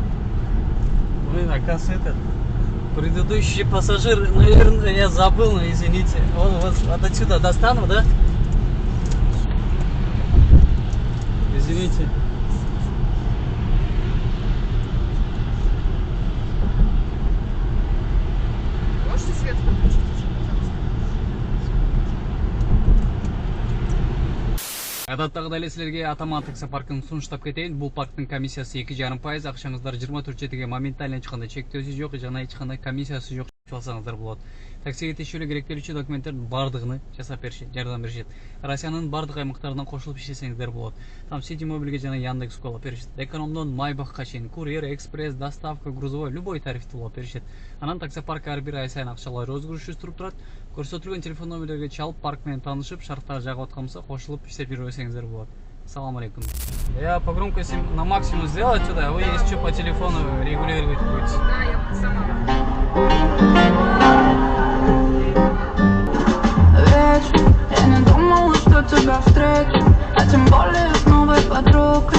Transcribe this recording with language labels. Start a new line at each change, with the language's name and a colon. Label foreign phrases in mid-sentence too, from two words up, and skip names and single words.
Russian: Блин, оказывается, этот предыдущий пассажир, наверное, я забыл, но извините. Вот отсюда достану, да? Извините. Можете свет выключить уже, пожалуйста?
Kyrgyz: Адаттагы эле силерге Атаман таксопаркын сунуштап кетейин. Бул парктын комиссиясы 2,5%, акчаңыздар 24 моментально эч кандай чектөөсү жок, жана эч кандай комиссиясы жок алсаңыздар болот. Таксиге тиешелүү керектелүүчү документтердин бардыгын жасап беришет, жардам беришет. Россиянын бардык аймактарынан кошулуп иштесеңиздер болот. Там Сити Мобилге жана Яндекс.Го алып беришет. Экономдон Майбахка чейин
Russian: курьер, экспресс, доставка, грузовой, любой
Kyrgyz: тарифти алып беришет. Анан таксопарк ар бир ай сайын акчалар өзгөрүшүз туруп турат. Көрсөтүлгөн телефон номерлерге чалып, парк менен таанышып, шарттар жагып аткан болсо кошулуп иштеп жүрө берсеңиздер болот.
Arabic: Ассаламу алейкум.
Russian: Я по громкости на максимум сделал отсюда, а вы если что по телефону регулировать будете. Да, я сама. Вечер, я не думала, что тебя встречу, а тем более с новой подругой.